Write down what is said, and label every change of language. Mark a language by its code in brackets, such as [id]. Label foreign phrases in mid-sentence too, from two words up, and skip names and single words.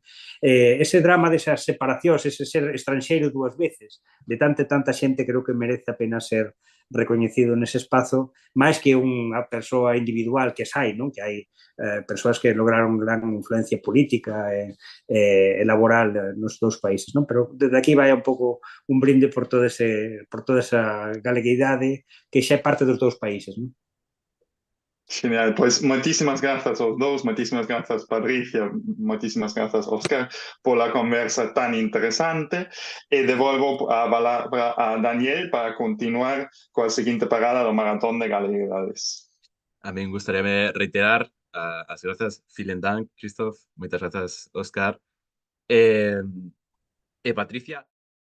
[gl] Ese drama desas separacións, ese ser estranxeiro dúas veces, de tanta xente, creo que merece a pena ser recoñecido nese espazo, máis que unha persoa individual que hai, non? Que hai persoas que lograron gran influencia política e laboral nos dous países, non? Pero desde aquí vai un pouco un brinde por toda esa galeguidade que xa é parte dos dous países, non? [es] Genial, pues muchísimas gracias a los dos, muchísimas gracias Patricia, muchísimas gracias Oscar por la conversa tan interesante y devuelvo a palabra a Daniel para continuar con la siguiente parada del Maratón de Galeguidades. A mí me gustaría [gl] reiterar as grazas, [de] vielen Dank, [gl] Christoph, moitas grazas, Oscar, e Patricia.